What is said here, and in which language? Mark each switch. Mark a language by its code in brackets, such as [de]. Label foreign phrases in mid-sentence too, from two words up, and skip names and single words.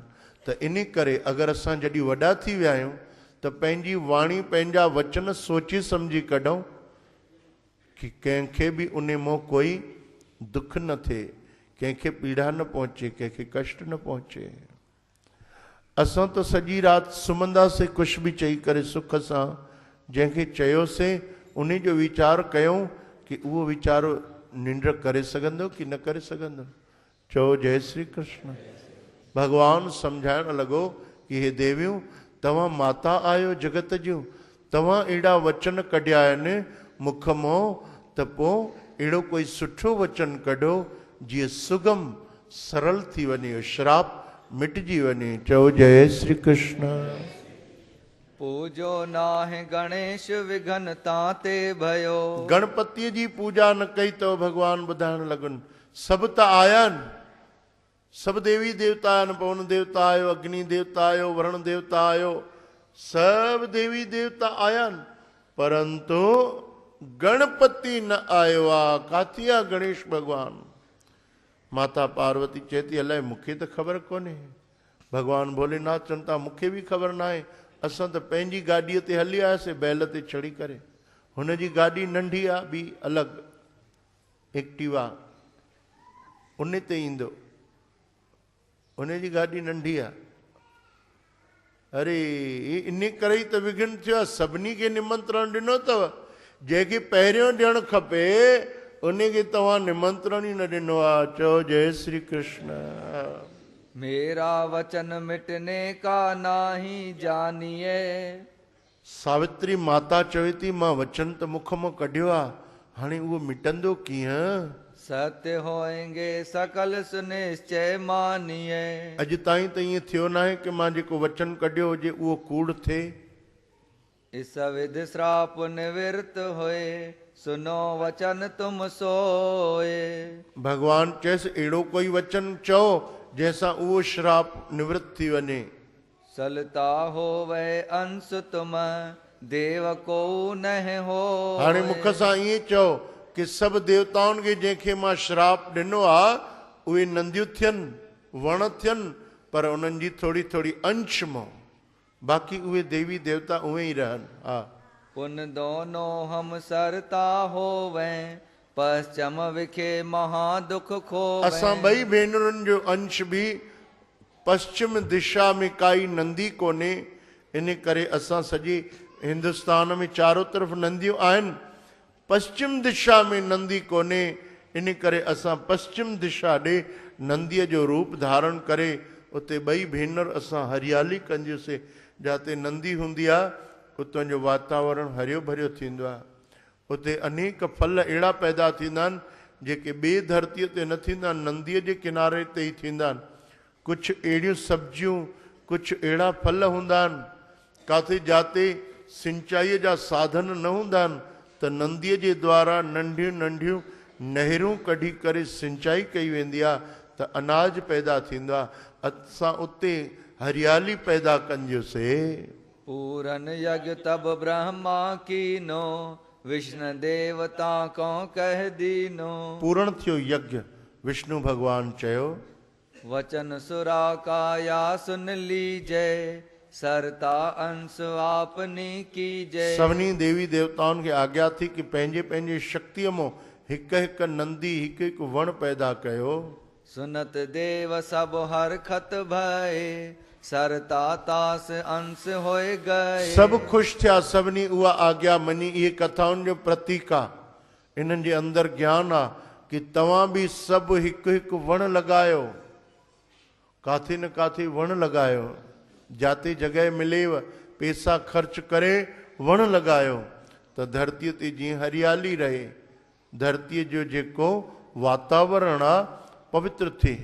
[sd] त इन करे अगरि असां जॾहिं वॾा थी विया आहियूं त पंहिंजी वाणी, पंहिंजा वचन सोचे सम्झी कढूं कि कंहिंखे बि उन मां कोई दुख न थिए, कंहिंखे पीड़ा न पहुचे, कंहिंखे कष्ट न पहुचे। असां त सॼी राति सुम्हंदासीं कुझु बि चई करे सुख सां, जंहिंखे चयोसीं उन जो वीचार कयूं कि उहो वीचारो निंड करे सघंदो कि न करे सघंदो। चओ जय श्री कृष्ण। भॻवानु सम्झाइण लॻो कि हे देवियूं, तव्हां माता आहियो जगत जूं, तव्हां अहिड़ा वचन कढिया आहिनि मुख मां, त पोइ अहिड़ो कोई सुठो वचन कढो जीअं सुगम सरल थी वञे, श्राप मिटिजी वञे। चओ जय श्री कृष्ण। [hi] पूजो नाहे गणेश विघन ताते भयो। [sd] गणपतिअ जी पूजा न कई तो भगवान ॿुधाइण लॻनि। सभु त आया आहिनि, सभु देवी देवता आहिनि। पवन देवता आयो, अग्नि देवता आयो, वरुण देवता आयो, सभु देवी देवता आया आहिनि, परंतु गणपति न आयो आहे। काथी आहे गणेश भगवान? माता पार्वती चए थी अलाए मूंखे त ख़बर कोन्हे। भगवान भोलेनाथ चवनि था मूंखे बि ख़बर न आहे। असां त पंहिंजी गाॾीअ ते हली आयासीं बैल ते चढ़ी करे। हुनजी गाॾी नंढी आहे, ॿी अलॻि एक्टिवा, उन ते ईंदो, उनजी गाॾी नंढी आहे। अरे इन करे ई त विघ्न थियो आहे। सभिनी खे निमंत्रण ॾिनो अथव, जंहिंखे पहिरियों ॾियणु खपे उनखे तव्हां निमंत्रण ई न ॾिनो आहे। चओ जय श्री कृष्ण। [hi] मेरा वचन मिटने का नाही जानिए। [sd] सावित्री माता चवे थी मां वचन त मुख मां कढियो आहे, हाणे उहो मिटंदो कीअं? [hi] सत्य होएंगे सकल सुनिश्चय मानिए। [sd] अॼु ताईं त ईअं थियो न आहे कि मां जेको वचन कढियो हुजे उहो कूड़ थिए। [hi] इस विधि श्राप निवृत्त होए, सुनो वचन तुम सोए। [sd] भगवान चएसि अहिड़ो कोई वचन चओ जंहिंसां उहो श्राप निवृत्त थी वञे। [hi] सलता हो वह अंश तुम देव को न हो। [sd] हाणे मुख सां ईअं चओ कि सभु देवताउनि खे जंहिंखे मां श्राप ॾिनो आहे उहे नंदियूं थियनि, वण थियनि, पर उन्हनि जी थोरी थोरी अंश मां, बाक़ी उहे देवी देवता उहे ई रहनि। हा, [hi] पुन दोनों हम सरता होवें, पश्चिम विखे महादुख खोवें। [sd] असां ॿई भेनरुनि जो अंश बि पश्चिम दिशा में काई नंदी कोन्हे, इन करे असां सॼे हिंदुस्तान में चारों तरफ़ नंदियूं आहिनि, पश्चिम दिशा में नंदी कोन्हे, इन करे असां पश्चिम दिशा ॾे नंदीअ जो रूप धारण करे उते ॿई भेनर असां हरियाली कंदियूंसीं। जिते नंदी हूंदी आहे उतां जो वातावरण हरियो भरियो थींदो आहे, उते अनेक फल अहिड़ा पैदा थींदा आहिनि जेके ॿिए धरतीअ ते न थींदा आहिनि, नंदीअ जे किनारे ते ई थींदा आहिनि। कुझु अहिड़ियूं सब्जियूं, कुझु अहिड़ा फल हूंदा आहिनि किथे जाते सिंचाईअ जा साधन न हूंदा आहिनि, त नंदीअ जे द्वारा नंढियूं नंढियूं नहरूं कढी करे सिंचाई कई वेंदी आहे, त अनाज पैदा थींदो आहे। असां उते हरियाली पैदा कंदियूंसीं। [hi] पूरन यज्ञ तब ब्रह्मा कीनो, विष्णु देवता को कह दीनो। [sd] पूर्ण थियो यज्ञ, विष्णु भगवान चयो [hi] वचन सुरा काया सुन लीजय, सरता अंश आपनी कीजय। [sd] सभिनी देवी देवताउनि खे आज्ञा थी कि पंहिंजे पंहिंजे शक्तिअ मां हिकु हिकु नंदी हिकु हिकु वण पैदा कयो। [hi] सुनत देव सब हर खत भय, सरता तास अंश होए गए। [sd] सभु ख़ुशि थिया, सभिनी उहा आज्ञा मञी। इहे कथाउनि जो प्रतीक आहे, इन्हनि जे अंदरि ज्ञान आहे कि तव्हां बि सभु हिकु हिकु वण लॻायो, काथे न काथे वण लॻायो, जाते जॻह मिलेव पैसा ख़र्च करे वण लॻायो, त धरतीअ ते जीअं हरियाली रहे, धरतीअ जो जेको वातावरण आहे पवित्र थिए।